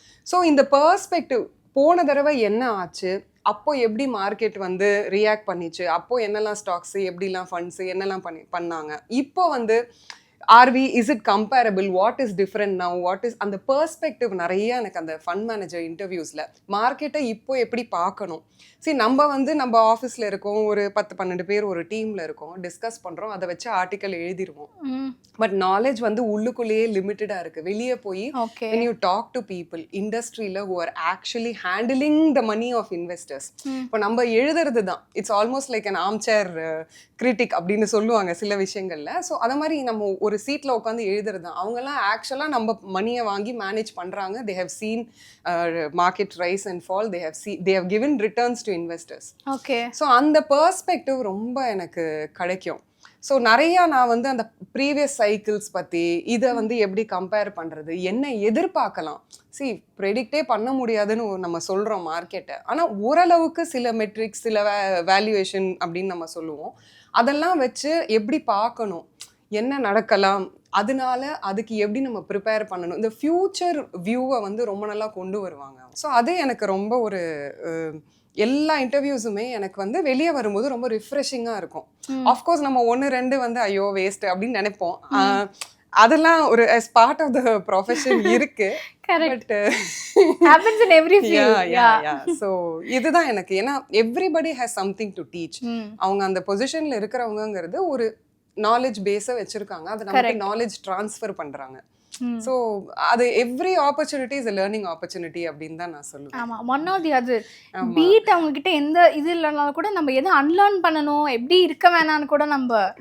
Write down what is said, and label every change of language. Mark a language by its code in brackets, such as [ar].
[ta] So இந்த perspective போன தடவை என்ன ஆச்சு, அப்போ எப்படி மார்க்கெட் வந்து ரியாக்ட் பண்ணிச்சு, அப்போ என்னெல்லாம் ஸ்டாக்ஸ், எப்படிலாம் ஃபண்ட்ஸ் என்னெல்லாம் பண்ணாங்க, இப்போ வந்து [en] is it comparable, what is different now, [ta] what is அந்த பெர்ஸ்பெக்டிவ் நிறைய எனக்கு அந்த ஃபண்ட் மேனேஜர் இன்டர்வியூஸில் மார்க்கெட்டை இப்போ எப்படி பார்க்கணும். நம்ம வந்து நம்ம ஆஃபீஸில் இருக்கோம், ஒரு 10-12 பேர் ஒரு டீமில் இருக்கோம், டிஸ்கஸ் பண்ணுறோம், அதை வச்சு ஆர்டிக்கல் எழுதிடுவோம். பட் நாலேஜ் வந்து உள்ளுக்குள்ளேயே லிமிட்டடாக இருக்குது. வெளியே போய் [en] when you talk to people இண்டஸ்ட்ரியில் who are actually handling the money of investors, [ta] இப்போ நம்ம எழுதுறது தான் [en] it's almost like an armchair critic [ta] அப்படின்னு சொல்லுவாங்க சில விஷயங்கள்ல. ஸோ அதை மாதிரி நம்ம ஒரு சீட்டில் உட்காந்து எழுதுறது தான். அவங்கெல்லாம் ஆக்சுவலாக நம்ம மணியை வாங்கி மேனேஜ் பண்ணுறாங்க. [en] they have seen market rise and fall, they have given returns to investors. Okay. [ta] So அந்த பெர்ஸ்பெக்டிவ் ரொம்ப எனக்கு கிடைக்கும். ஸோ நிறையா நான் வந்து அந்த ப்ரீவியஸ் சைக்கிள்ஸ் பற்றி இதை வந்து எப்படி கம்பேர் பண்ணுறது, என்ன எதிர்பார்க்கலாம். ப்ரெடிக்டே பண்ண முடியாதுன்னு நம்ம சொல்கிறோம் மார்க்கெட்டை. ஆனால் ஓரளவுக்கு சில மெட்ரிக்ஸ், சில வேல்யூவேஷன் அப்படின்னு நம்ம சொல்லுவோம். அதெல்லாம் வச்சு எப்படி பார்க்கணும், என்ன நடக்கலாம், அதனால அதுக்கு எப்படி நம்ம ப்ரிப்பேர் பண்ணணும், இந்த ஃபியூச்சர் வியூவை வந்து ரொம்ப நல்லா கொண்டு வருவாங்க. ஸோ அது எனக்கு ரொம்ப ஒரு எல்லா இன்டர்வியூஸுமே எனக்கு வந்து வெளியே வரும்போது ரொம்ப ரிஃப்ரெஷிங்காக இருக்கும். ஆஃப்கோர்ஸ் நம்ம 1-2 வந்து ஐயோ வேஸ்ட் அப்படின்னு நினைப்போம். அதெல்லாம் ஒரு [en] as part of the profession [ta] இருக்கு. [en] Correct. Happens in every field. Yeah. So [ta] இதுதான் எனக்கு, ஏன்னா [en] everybody has something to teach. [ta] அவங்க அந்த பொசிஷன்ல இருக்கிறவங்கிறது ஒரு நாலேஜ் பேஸை வச்சிருக்காங்க, அது நமக்கு நாலேஜ் ட்ரான்ஸ்ஃபர் பண்றாங்க. [en] so அது every opportunity is a learning opportunity [ta] அப்படின்னு தான் நான் சொல்லுவேன். [en] ஆமா, one or the other. [ta] Beat அவங்க கிட்ட எந்த இது இல்லைனாலும் கூட நம்ம எதை அன்லேர்ன் பண்ணணும், எப்படி இருக்க வேணான்னு கூட நம்ம